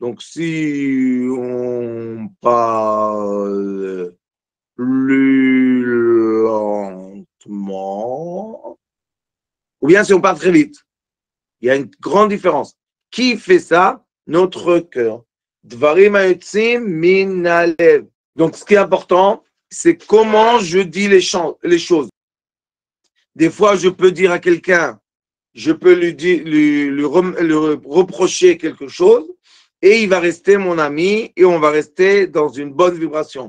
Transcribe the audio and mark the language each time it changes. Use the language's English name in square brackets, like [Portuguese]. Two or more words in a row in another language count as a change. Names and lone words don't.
[French] Donc, si on parle plus lentement, ou bien si on parle très vite, il y a une grande différence. Qui fait ça? Notre cœur. [Hebrew] דברים היוצאים מן הלב. [French] Donc, ce qui est important, c'est comment je dis les choses. Des fois, je peux dire à quelqu'un, je peux lui reprocher quelque chose et il va rester mon ami et on va rester dans une bonne vibration.